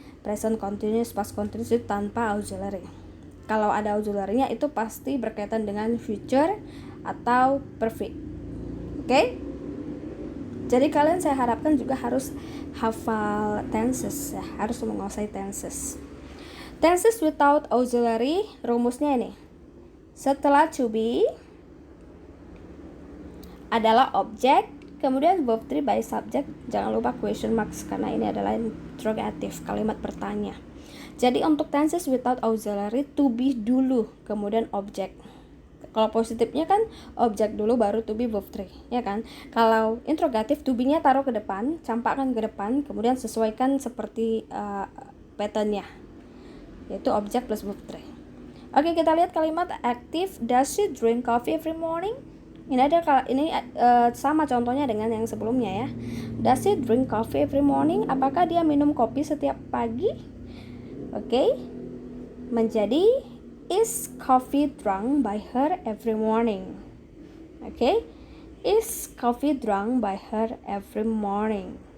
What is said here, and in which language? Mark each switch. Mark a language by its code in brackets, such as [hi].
[id] Present continuous, past continuous itu tanpa auxiliary. Kalau ada auxiliary-nya itu pasti berkaitan dengan future atau perfect. Oke? Jadi kalian saya harapkan juga harus hafal tenses ya, harus menguasai tenses. Tenses without auxiliary, rumusnya ini. Setelah to be adalah objek, kemudian verb 3 by subject, jangan lupa question marks karena ini adalah interrogatif, kalimat bertanya. Jadi untuk tenses without auxiliary, to be dulu, kemudian objek. Kalau positifnya kan objek dulu baru to be verb 3, ya kan? Kalau interrogatif, to be-nya taruh ke depan, campakkan ke depan, kemudian sesuaikan seperti pattern-nya, yaitu objek plus verb 3. Oke, kita lihat kalimat aktif. [en] Does she drink coffee every morning? [id] Ini sama contohnya dengan yang sebelumnya ya. [en] Does she drink coffee every morning? [id] Apakah dia minum kopi setiap pagi? Oke, menjadi [en] is coffee drunk by her every morning. Oke, is coffee drunk by her every morning.